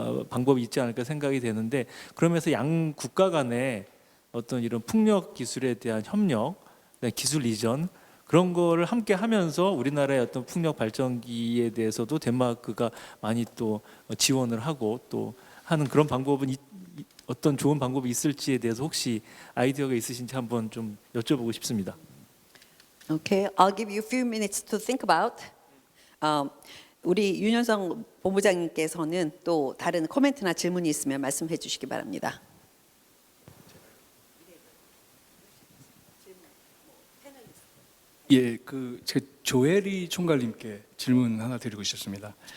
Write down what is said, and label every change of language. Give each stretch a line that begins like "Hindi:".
Korean: 방법이 있지 않을까 생각이 되는데, 그러면서 양 국가 간에 어떤 이런 풍력 기술에 대한 협력, 기술 이전 그런 거를 함께 하면서 우리나라의 어떤 풍력 발전기에 대해서도 덴마크가 많이 또 지원을 하고 또 하는 그런 방법은 어떤 좋은 방법이 있을지에 대해서 혹시 아이디어가 있으신지 한번 좀 여쭤보고 싶습니다.
English: Okay, I'll give you a few minutes to think about.
Korean: 우리 윤현성 본부장님께서는 또 다른 코멘트나 질문이 있으면 말씀해 주시기 바랍니다. 예, 제 조혜리 총괄님께 질문 하나 드리고 싶습니다.